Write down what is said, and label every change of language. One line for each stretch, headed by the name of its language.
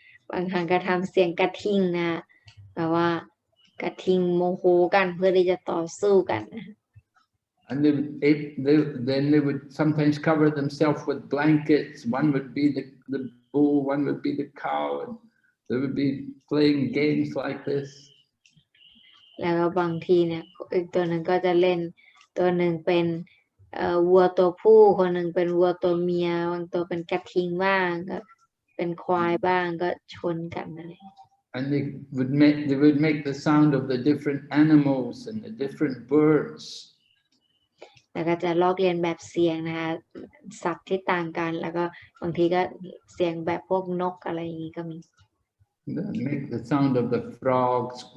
Thai: บางครั้งก็ทำเสียงกระทิงนะแบบว่ากระทิงโมโหกันเพื่อที่จะต่อสู้กันนะ
English: And then they would sometimes cover themselves with blankets. One would be the bull, one would be the cow, and they would be playing games like this.
Thai: แล้วก็บางทีเนี่ยอีกตัวหนึ่งก็จะเล่นตัวหนึ่งเป็นวัวตัวผู้คนหนึ่งเป็นวัวตัวเมียบางตัวเป็นกระทิงบ้างก็เป็นควายบ้างก็ชนกันอะไร
English: And they would make the sound of the different animals and the different birds.
Thai: แล้วก็จะลอกเลียนแบบเสียงนะคะสัตว์ที่ต่างกันแล้วก็บางทีก็เสียงแบบพวกนกอะไรอย่างนี้ก็มี
English: Make the sound of the frogs.